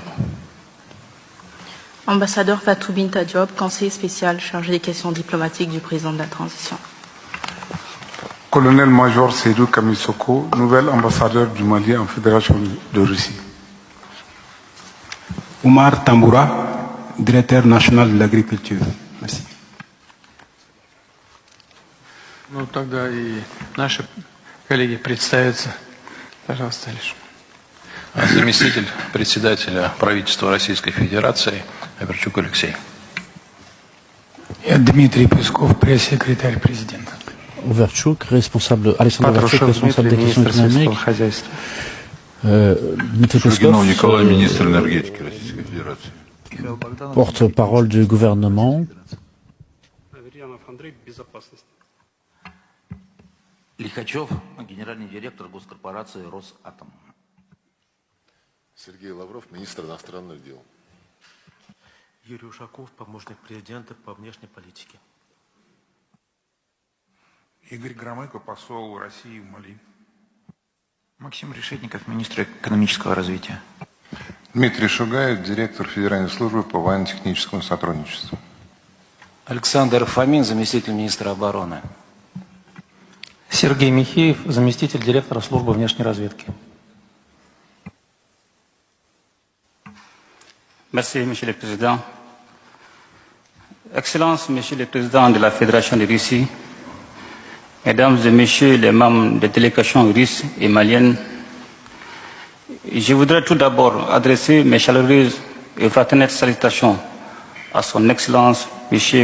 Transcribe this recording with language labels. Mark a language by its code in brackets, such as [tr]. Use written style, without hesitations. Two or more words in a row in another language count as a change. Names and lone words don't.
[fr] Ambassadeur Fatou Binta Diop, conseiller spécial chargé des questions diplomatiques du président de la transition. Colonel-major Seydou Kamisoko, nouvel ambassadeur du Mali en Fédération de Russie. Oumar Tamboura, directeur national de l'agriculture. Merci. [ru] Ну, тогда и наши коллеги представятся. Пожалуйста, Алиш. Заместитель председателя правительства Российской Федерации Аверчук Алексей. Я Дмитрий Песков, пресс-секретарь президента. [fr] Overchuk, responsable, Alexandre Overchuk, responsable des questions économiques. Dmitry Peskov, [ru] Николай, министр энергетики Российской Федерации. [fr] Porte-parole du gouvernement. [ru] Лихачев, генеральный директор госкорпорации «Росатом». Сергей Лавров, министр иностранных дел. Юрий Ушаков, помощник президента по внешней политике. Игорь Громыко, посол России в Мали. Максим Решетников, министр экономического развития. Дмитрий Шугаев, директор Федеральной службы по военно-техническому сотрудничеству. Александр Фомин, заместитель министра обороны. Сергей Михеев, заместитель директора службы внешней разведки. [fr] Merci, Monsieur le Président. Excellences, Monsieur le Président de la Fédération de Russie, Mesdames et Messieurs les membres des délégations russes et maliennes, je voudrais tout d'abord adresser mes chaleureuses et fraternelles salutations à Son Excellence M.